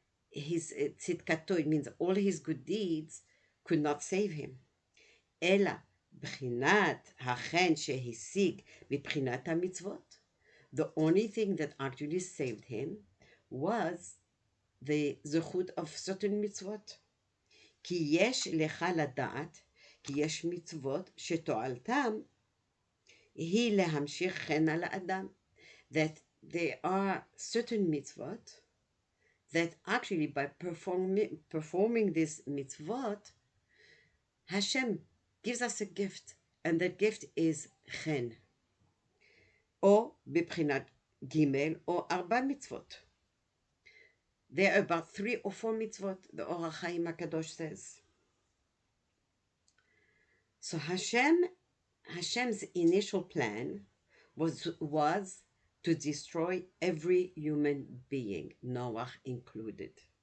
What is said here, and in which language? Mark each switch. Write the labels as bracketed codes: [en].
[en] His tzidkato, it means all his good deeds could not save him. [he] Ela b'chinat hachen shehisig b'chinat hamitzvot. [en] The only thing that actually saved him was the zechut of certain mitzvot. [he] כי יש לך לדעת, כי יש מצוות שתועלתם היא להמשיך חן על האדם. [en] That there are certain mitzvot that actually by performing this mitzvot, Hashem gives us a gift, and that gift is chen. [he] או בבחינת ג' או 4 mitzvot. [en] There are about 3 or 4 mitzvot, the Orach Chaim HaKadosh says. So Hashem's initial plan was to destroy every human being, Noah included.